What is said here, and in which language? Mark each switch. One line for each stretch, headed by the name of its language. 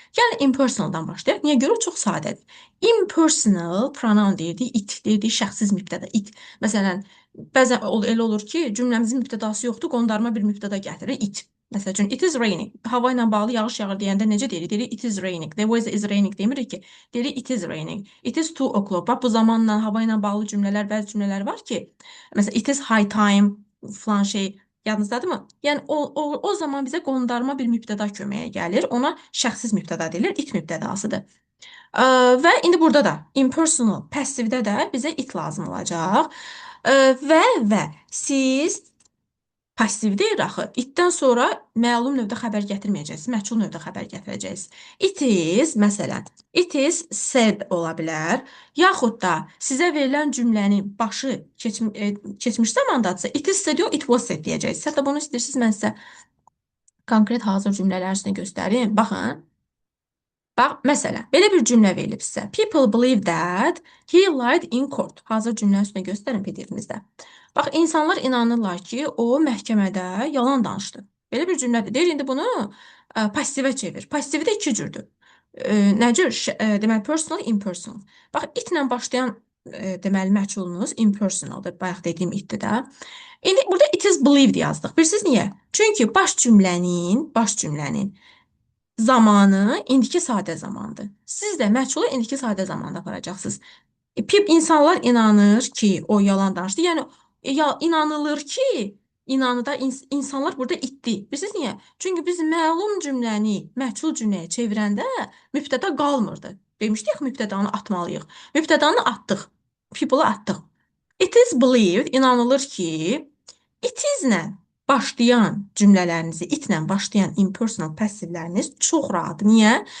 Azerbaijani: Yəni impersonaldan başlayaq. Niyə görə? O çox sadədir. Impersonal pronoun deyirdik, it deyirdik, şəxssiz mübtəda, it. Məsələn, bəzən elə olur ki, cümləmizin mübtədası yoxdur, qondarma bir mübtəda gətirir, it. Məsəl üçün,
English: it is raining.
Azerbaijani: Hava ilə bağlı yağış yağır deyəndə necə deyirik? Deyirik,
English: it is raining. The weather is raining
Azerbaijani: demirik ki, deyirik,
English: it is raining. It is 2 o'clock.
Azerbaijani: Bax, bu zamanla, hava ilə bağlı cümlələr, bəzi cümlələr var ki, məsələn,
English: it is high time,
Azerbaijani: falan şey, yadınızdadırmı? Yəni, o zaman bizə qondarma bir mübtəda köməyə gəlir. Ona şəxssiz mübtəda deyilir, it mübtədasıdır. Və indi burada da impersonal, passivdə də bizə it lazım olacaq. Və siz passivdir axı. Itdən sonra məlum növdə xəbər gətirməyəcəksiniz, məchul növdə xəbər gətirəcəksiniz.
English: It is,
Azerbaijani: məsələn,
English: it is said
Azerbaijani: ola bilər. Yaxud da sizə verilən cümlənin başı keçmiş zamandadırsa,
English: it is said
Azerbaijani: yox,
English: it was said
Azerbaijani: deyəcəksiniz. Hətta bunu istəyirsiniz, mən sizə konkret hazır cümlələr üstünə göstərim. Baxın. Bax, məsələn, belə bir cümlə verilib sizə.
English: People believe that he lied in court.
Azerbaijani: Hazır cümlə üstünə göstərin PDF-imizdə. Bax, insanlar inanırlar ki, o məhkəmədə yalan danışdı. Belə bir cümlədir. Deyir, indi bunu passivə çevir. Passivi də iki cürdür. Nə cür? Deməli, personal, impersonal. Bax, itlə başlayan deməli, məhculunuz impersonaldır. Bayaq dediyim itdir də. İndi burada
English: it is believed
Azerbaijani: yazdıq. Bilirsiniz niyə? Çünki baş cümlənin zamanı indiki sadə zamandır. Siz də məhçulu indiki sadə zamanda aparacaqsınız. İnsanlar inanır ki, o yalan danışdı. Yəni, inanılır ki, inanıda insanlar burada itdi. Bilirsiniz niyə? Çünki biz məlum cümləni məhçul cümləyə çevirəndə mübtəda qalmırdı. Demişdik, mübtədanı atmalıyıq. Mübtədanı atdıq. People-u atdıq.
English: It is believed,
Azerbaijani: inanılır ki, it is-lə başlayan cümlələrinizi, itlə başlayan impersonal passivləriniz çox rahat. Niyə?